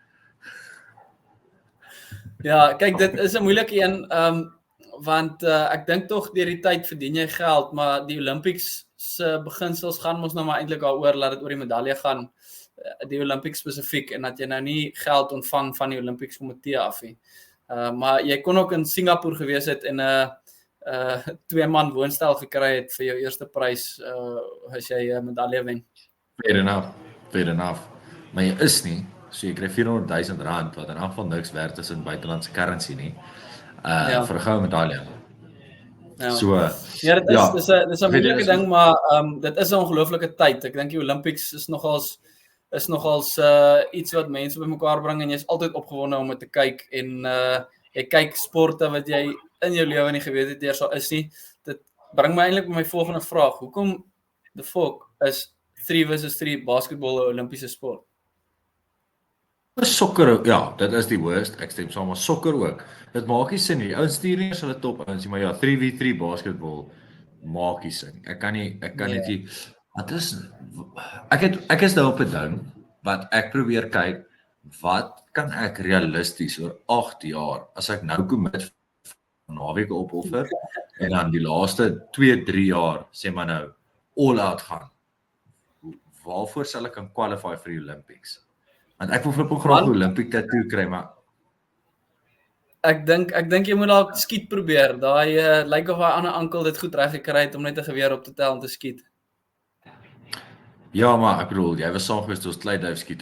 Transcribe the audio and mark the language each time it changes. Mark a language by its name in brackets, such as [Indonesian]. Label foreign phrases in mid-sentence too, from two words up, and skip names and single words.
[Afrikaans] Ja, kyk dit is 'n moeilike een want ek dink tog deur die tyd verdien jy geld, maar die Olympics se beginsels gaan mos nou maar eintlik daaroor laat dit oor die medalje gaan, die Olympics spesifiek en dat jy nou nie geld ontvang van die Olympics komitee af nie. Maar jy kon ook in Singapore gewees het en 'n 2-man woonstel gekry het vir jou eerste prys as jy 'n medalje wen. [English] Fair enough. [Afrikaans] Maar jy is nie, so jy kry R400,000 wat in elk geval niks werd is in buitelandse currency nie. Vir 'n goue medalje. Ja. So ja, dit is 'n moeilike ding, maar dit is 'n ongelooflike tyd. Ek dink die Olympics is nogals iets wat mense bymekaar bring en jy's altyd opgewonde om dit te kyk en jy kyk sporte wat jy in jou lewe nie geweet het eers sal is nie. Dit bring my eintlik by my volgende vraag. Hoekom [English] the fuck [Afrikaans] is 3 versus 3 basketbal 'n Olimpiese sport? Sokker, ja, dit is die worst. Ek stem saam, maar sokker ook. Dit maak nie sin nie. Die ouens stuur nie eens hulle top ouens nie, maar ja, 3v3 basketbal maak nie sin. Ek kan nie wat is ek is nou op 'n ding wat ek probeer kyk, wat kan ek realisties oor 8 jaar as ek nou commit naweke opoffer en dan die laaste 2-3 jaar sê maar nou [English] all out [Afrikaans] gaan. Waarvoor sal ek kan qualify vir die Olympics? Want ek wil flip graag 'n [English] Olympic tattoo [Afrikaans] kry, maar ek dink jy moet dalk skiet probeer. Daai lyk of daai ander ankel dit goed reg gekry het om net 'n geweer op te tel en te skiet. Ja, maar ek bedoel, jy was saam gewees toe ons kleiduif skiet.